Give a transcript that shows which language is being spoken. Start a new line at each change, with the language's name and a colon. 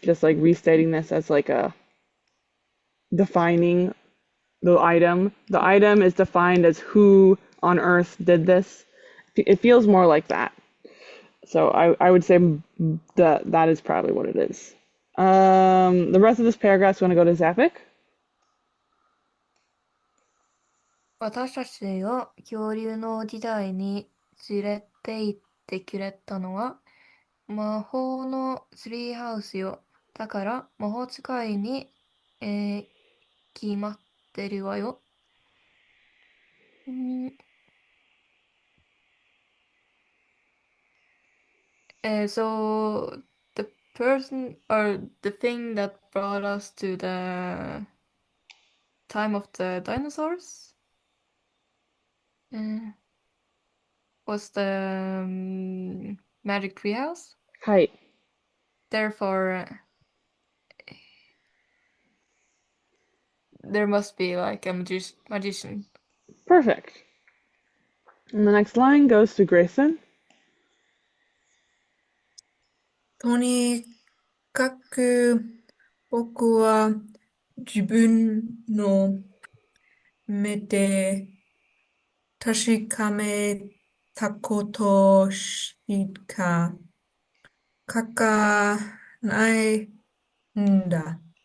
English: Just like restating this as like a defining the item. The item is defined as who on earth did this. It feels more like that. So I would say that is probably what it is. The rest of this paragraph is going to go to Zapik.
Japanese: 私たちを恐竜の時代に連れて行ってくれたのは魔法のツリーハウスよ。だから魔法使いに、決まってるわよ。
English: So the person or the thing that brought us to the time of the dinosaurs was the Magic Treehouse.
Japanese: はい。
English: Therefore, there must be like a magician. Perfect. And the next line goes to Grayson.
Japanese: とにかく僕は自分の目で確かめたことしか書かないんだ。